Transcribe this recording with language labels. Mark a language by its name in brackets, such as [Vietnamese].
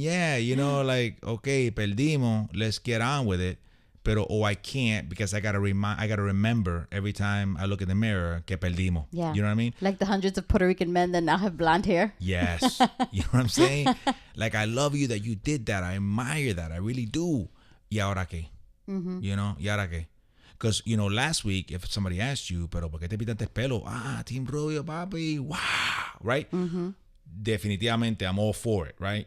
[English] Yeah, okay, perdimos, let's get on with it. Pero I can't because I gotta remember every time I look in the mirror [Spanish] que perdimos. [English] Yeah. You know what I mean? Like the hundreds of Puerto Rican men that now have blonde hair. Yes. You know what I'm saying? Like, I love you that you did that. I admire that. I really do. [Spanish] ¿Y ahora qué? ¿Y ahora qué? [English] Because, last week, if somebody asked you, [Spanish] pero ¿por qué te pintaste el pelo? [English] Team Rubio, papi. Wow. Right? Definitivamente, I'm all for it, right?